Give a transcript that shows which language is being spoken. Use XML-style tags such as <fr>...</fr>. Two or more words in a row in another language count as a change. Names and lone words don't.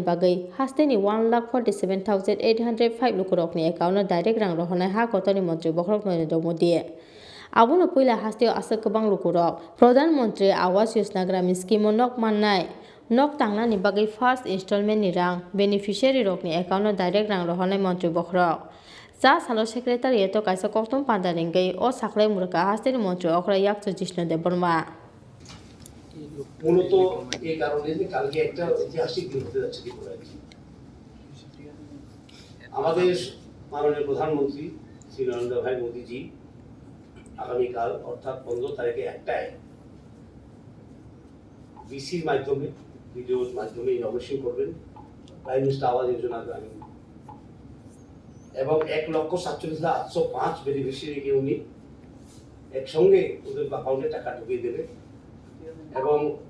<trp>बागै हास्तेनि 1,47,805 लुकुरकनि एकाउन्ट डाइरेक्ट रां रहरनाय हाकोटनि मंत्री खरं नरेंद्र मोदी आबुनो पहिला हास्तेयाव आसा गोबां लुकुरक प्रधानमंत्री आवास योजना ग्रामीण स्कीम नक माननाय नक तांगनानि बागै</trp> <en>first installment</en> <trp>नि रां बेनिफिशियारि रकनि एकाउन्ट डाइरेक्ट रां रहरनाय मंत्री खरं सा सालो सेक्रेटारिएट काइसा कक्तम पादारिंगै अ साखलाय मुरका हास्तेनि मंत्री अक्रा याक्तो जिष्णु देबर्मा</trp> <bn>মূলত এই কারণে যে কালকে একটা ঐতিহাসিক দিন হতে যাচ্ছে ত্রিপুরায় আমাদের মাননীয় প্রধানমন্ত্রী শ্রী নরেন্দ্র ভাই মোদীজি আগামীকাল অর্থাৎ 15 তারিখে একটায় বিসির মাধ্যমে ভিডিওর মাধ্যমে ইনোভেশন করবেন প্রাইম মিনিস্টার আবাস যোজনা গ্রামীণ এবং 1,47,805 বেনিফিশিয়ারিকে উনি একসঙ্গে ওদের অ্যাকাউন্টে টাকা ঢুকিয়ে দেবে এবং</bn>